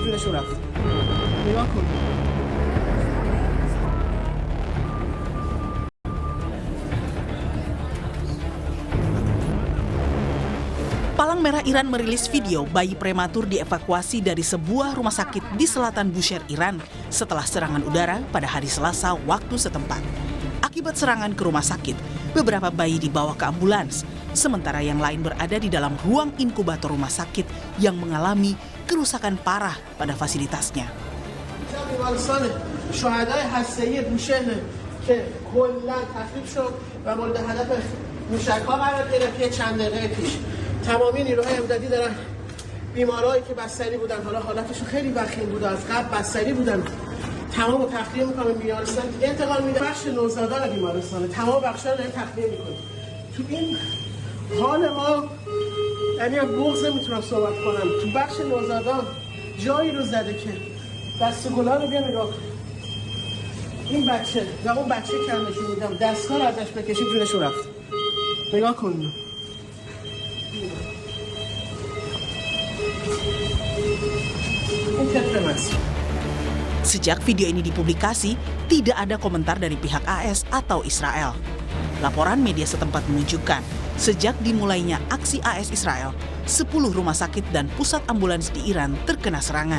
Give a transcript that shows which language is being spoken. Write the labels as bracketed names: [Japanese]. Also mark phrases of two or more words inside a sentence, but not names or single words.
[Persian] جونشون رفت. نگاه کن. [Indonesian] Palang Merah Iran merilis video bayi prematur dievakuasi dari sebuah rumah sakit di selatan Bushehr, Iran setelah serangan udara pada hari Selasa waktu setempat. Akibat serangan ke rumah sakit, beberapa bayi dibawa ke ambulans, sementara yang lain berada di dalam ruang inkubator rumah sakit yang mengalami kerusakan parah pada fasilitasnya. [Persian] تمامی نیروهای امدادی دارن بیمارایی که بستری بودن، حالا حالتشون خیلی وخیم بوده، از قبل بستری بودن، تمام تخلیه میکنه بیمارستان انتقال میده. بخش نوزادان بیمارستانه، تمام بخشا رو تخلیه میکنه. تو این حال ما یعنی بغض نمیتونم صحبت کنم. تو بخش نوزادان جایی رو زده که دست گلا رو بیا نگاه کن. این بچه و اون بچه که هم نشون میدم دستگاه رو ازش بکشید جونشون رفت. نگاه کن. [Indonesian] Sejak video ini dipublikasi, tidak ada komentar dari pihak AS atau Israel. Laporan media setempat menunjukkan, sejak dimulainya aksi AS Israel, 10 rumah sakit dan pusat ambulans di Iran terkena serangan.